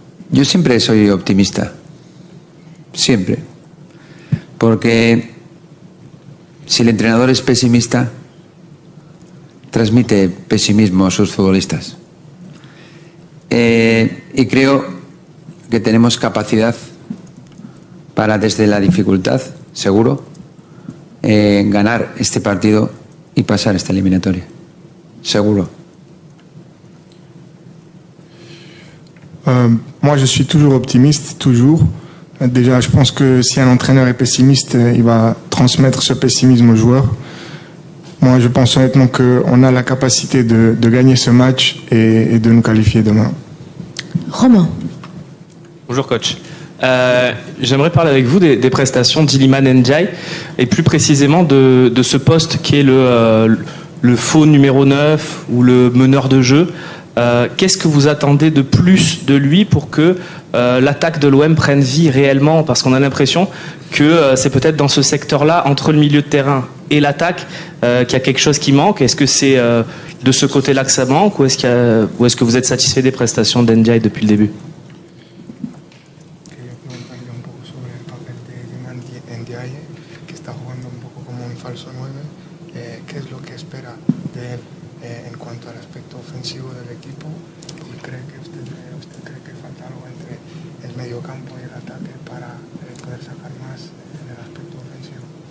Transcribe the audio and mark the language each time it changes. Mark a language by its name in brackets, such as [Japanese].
[Spanish] Yo siempre soy optimista, siempre, porque si el entrenador es pesimista, transmite pesimismo a sus futbolistas. Y creo que tenemos capacidad para, desde la dificultad, seguro, ganar este partido y pasar esta eliminatoria. Seguro. [French] Moi, je suis toujours optimiste, toujours. Déjà, je pense que si un entraîneur est pessimiste, il va transmettre ce pessimisme aux joueurs. Moi, je pense honnêtement qu'on a la capacité de gagner ce match et de nous qualifier demain. Romain. Bonjour coach. J'aimerais parler avec vous des prestations d'Iliman Ndiaye et plus précisément de ce poste qui est le faux numéro 9 ou le meneur de jeu. Qu'est-ce que vous attendez de plus de lui pour que l'attaque de l'OM prenne vie réellement? Parce qu'on a l'impression que c'est peut-être dans ce secteur-là, entre le milieu de terrain et l'attaque, qu'il y a quelque chose qui manque. Est-ce que c'est de ce côté-là que ça manque ou est-ce que vous êtes satisfait des prestations d'Ndiaye depuis le début? [Spanish] Quería preguntarle un poco sobre el papel de Iliman Ndiaye, que está jugando un poco como un falso 9. ¿Qué es lo que espera de él en cuanto al aspecto ofensivo del equipo? ¿Y cree que usted cree que falta algo entre el mediocampo y el ataque para poder sacar más en el aspecto ofensivo?